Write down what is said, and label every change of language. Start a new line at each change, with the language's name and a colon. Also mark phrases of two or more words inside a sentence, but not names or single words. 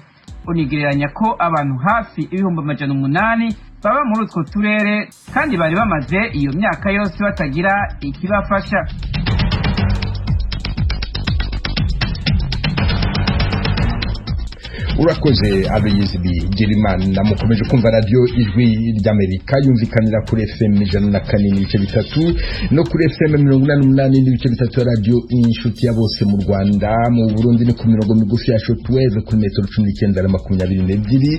Kinyarwanda: Unigereranya ko abantu hafi 800,000 baba muri utwo turere kandi bari bamaze iyo myaka yose batagira ikibafasha. urakoze abayizi Girimana. Mukomeje kumva radio Ijwi ry'Amerika yumvikanira kuri FM 104.3 no kuri FM 88.3 radio Inshuti ya bose mu Rwanda. Mu Burundi ni ku mirongo migufi ya shortwave kuri metero 19.22.